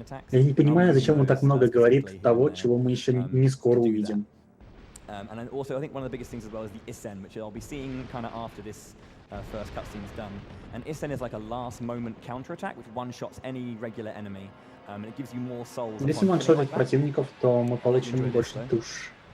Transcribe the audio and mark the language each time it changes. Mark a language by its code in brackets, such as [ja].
[ru] Я не понимаю, зачем он так много говорит того, чего мы еще не скоро увидим. [en] And also, I think one of the biggest things as well is the Isen, which I'll be seeing kind of after this first cutscene is done. And Isen is like a last-moment counterattack, which one-shots any regular enemy, and it gives you more souls. [ru] Если ваншотить противников, то мы получим больше душ.